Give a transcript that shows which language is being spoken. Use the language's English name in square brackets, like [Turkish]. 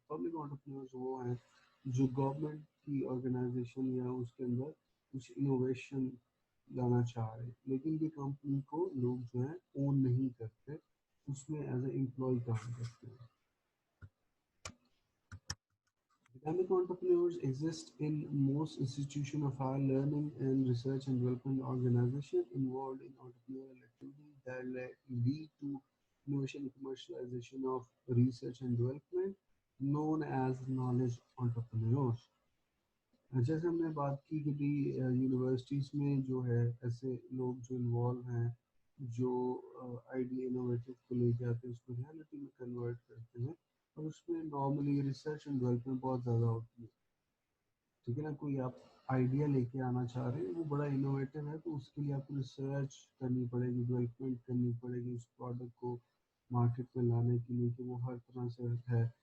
[Urdu] Public entrepreneurs وہ ہیں جو گورنمنٹ کی آرگنائزیشن یا اس کے اندر کچھ انوویشن لانا چاہ رہے ہیں، لیکن یہ کمپنی کو لوگ جو ہیں اون نہیں کرتے، اس میں ایز اے امپلائی کام کرتے ہیں. [English] Academic entrepreneurs exist in most institutions of higher learning and research and development organizations involved in entrepreneurial activities that lead to innovation and commercialization of research and development, known as knowledge entrepreneurs. [Urdu] جیسے ہم نے بات کی کہ بھی universities میں جو ہے ایسے لوگ جو انوالو ہیں، جو آئیڈیا انوویٹو کو لے کے آتے ہیں اس کو ریالٹی میں کنورٹ کرتے ہیں، اور اس میں نارملی ریسرچ اینڈ ڈیولپمنٹ بہت زیادہ ہوتی ہے. ٹھیک ہے نا، کوئی آپ آئیڈیا لے کے آنا چاہ رہے ہیں وہ بڑا انوویٹو ہے تو اس کے لیے آپ کو ریسرچ کرنی پڑے گی، ڈیولپمنٹ کرنی پڑے گی اس پروڈکٹ کو مارکیٹ میں لانے کے لیے کہ وہ ہر طرح سے ہے.